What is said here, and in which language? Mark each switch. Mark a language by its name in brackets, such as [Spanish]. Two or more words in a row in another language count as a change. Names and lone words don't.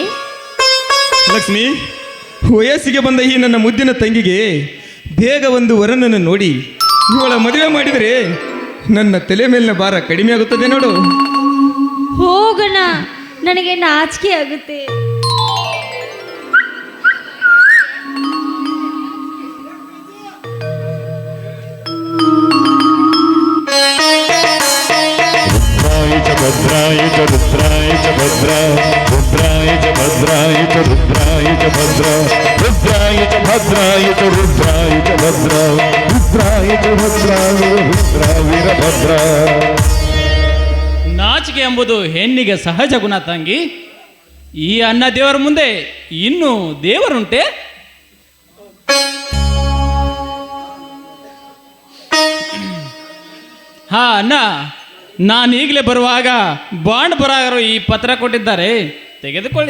[Kannada] ಲಕ್ಷ್ಮಿ, ವಯಸ್ಸಿಗೆ ಬಂದ ಈ ನನ್ನ ಮುದ್ದಿನ ತಂಗಿಗೆ ಬೇಗ ಒಂದು ವರನನ್ನು ನೋಡಿ ಇವಳ ಮದುವೆ ಮಾಡಿದರೆ ನನ್ನ ತಲೆ ಮೇಲಿನ ಭಾರ ಕಡಿಮೆ ಆಗುತ್ತದೆ ನೋಡು. ಹೋಗೋಣ, ನನಗೆ ನಾಚಿಕೆ ಆಗುತ್ತೆ. [Sanskrit] भद्राय च रुद्राय च भद्रा रुद्राय च भद्राय च रुद्राय च भद्रा रुद्राय च भद्राय च रुद्राय च भद्रा रुद्राय च भद्राय रुद्रा वीरभद्रा. [Kannada] ನಾಚಿಕೆ ಎಂಬುದು ಹೆಣ್ಣಿಗೆ ಸಹಜ ಗುಣ ತಂಗಿ. ಈ ಅನ್ನ ದೇವರ ಮುಂದೆ ಇನ್ನೂ ದೇವರುಂಟೆ? ಹಾ ಅಣ್ಣ, ನಾನು ಈಗಲೇ ಬರುವಾಗ ಬಾಂಡ್ ಬರಾಗರು ಈ ಪತ್ರ ಕೊಟ್ಟಿದ್ದಾರೆ, ತೆಗೆದುಕೊಳ್ಳಿ.